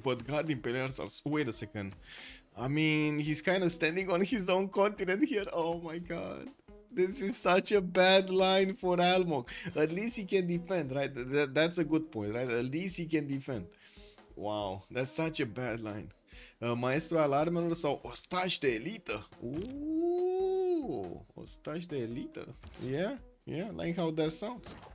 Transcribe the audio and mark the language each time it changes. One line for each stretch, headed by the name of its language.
English: But Guard Imperials are... Wait a second. I mean, he's kind of standing on his own continent here. Oh my god. This is such a bad line for Almog. At least he can defend, right? That's a good point, right? At least he can defend. Wow, that's such a bad line.
Romanian: Maestro al armelor sau ostaș de elită. Ooh, ostaș de elită.
English: Yeah, yeah, like how that sounds.